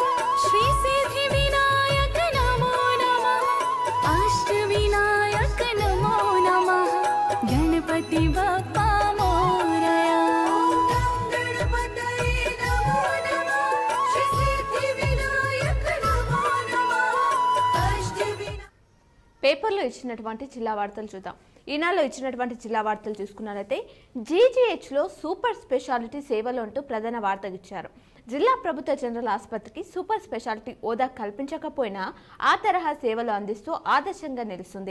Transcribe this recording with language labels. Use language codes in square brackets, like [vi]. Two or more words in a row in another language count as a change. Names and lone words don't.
[sa] श्री सिद्धि विनायक नमो नमः। अष्ट विनायक नमो नमः [mr] गणपति बप्पा मोरया। [sa] गणपतये नमो नमः। श्री सिद्धि विनायक नमो नमः। अष्ट [te] పేపర్లో ఇచ్చినటువంటి జిల్లా వార్తలు చూద్దాం. ఈనాడులో ఇచ్చినటువంటి జిల్లా వార్తలు చూసుకున్నట్లయితే జీజీహెచ్లో [en] super speciality [te] సేవలు అంటూ ప్రధాన వార్త ఇచ్చారు. జిల్లా ప్రభుత్వ జనరల్ ఆసుపత్రికి [en] super speciality [te] హోదా కల్పించకపోయినా ఆ తరహా సేవలు అందిస్తూ ఆదర్శంగా నిలుస్తుంది.